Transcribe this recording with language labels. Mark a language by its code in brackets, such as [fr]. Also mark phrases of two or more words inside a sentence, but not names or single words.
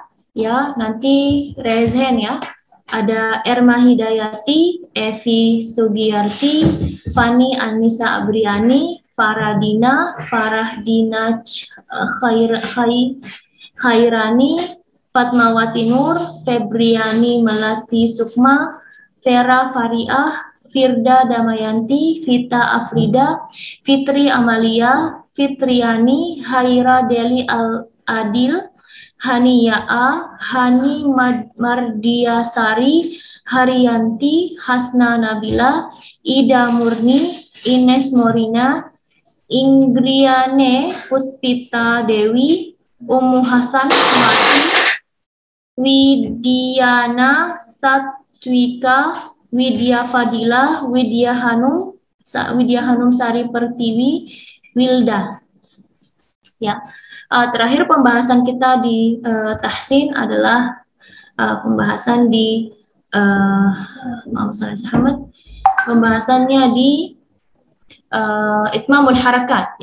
[id] Ya, nanti [en] raise hand [id] ya. Ada Erma Hidayati, Evi Sugiyarti, Fani Anissa Abriani, Farahdina Khairani, Fatmawati Nur, Febriani Melati Sukma, Vera Fariah, Firda Damayanti, Vita Afrida, Fitri Amalia, Fitriani, Haira Deli Al-Adil, Hani Ya'a, Hani Mardiasari, Haryanti, Hasna Nabila, Ida Murni, Ines Morina, Ingriane Puspita Dewi, Ummu Hasan Mati, Widiana Satwika, Widya Fadila, Widya Hanum Sari Pertiwi, Wilda. Ya, terakhir pembahasan kita di tahsin adalah pembahasan di pembahasannya di Itmamul Harakat.